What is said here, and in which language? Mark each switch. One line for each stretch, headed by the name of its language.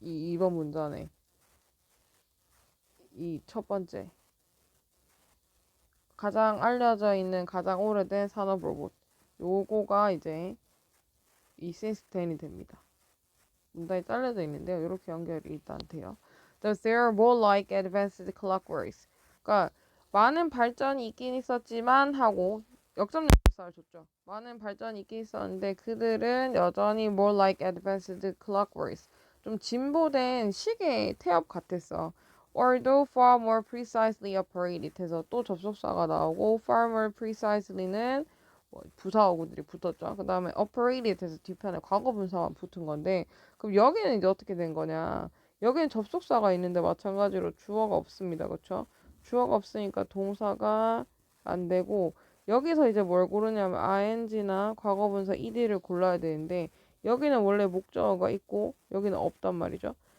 Korean: 이 2번 문단에 이 첫 번째 가장 알려져 있는 가장 오래된 산업 로봇, 요거가 이제 이 시스템이 됩니다. 문단이 잘려져 있는데요. 이렇게 연결이 일단 돼요.
English: Thus there are more like advanced clockworks.
Korean: 그러니까 많은 발전이 있긴 있었지만 하고 역점 역사를 줬죠. 많은 발전이 있긴 있었는데 그들은 여전히
English: more like advanced clockworks.
Korean: 좀 진보된 시계 태엽 같았어.
English: Although far more precisely operated
Korean: 해서 또 접속사가 나오고
English: far more precisely는
Korean: 부사어구들이 붙었죠. 그 다음에 operated 해서 뒤편에 과거 분사만 붙은 건데, 그럼 여기는 이제 어떻게 된 거냐? 여기는 접속사가 있는데 마찬가지로 주어가 없습니다. 그렇죠? 주어가 없으니까 동사가 안 되고, 여기서 이제 뭘 고르냐면 ing나 과거분사 ed를 골라야 되는데 여기는 원래 목적어가 있고 여기는 없단 말이죠.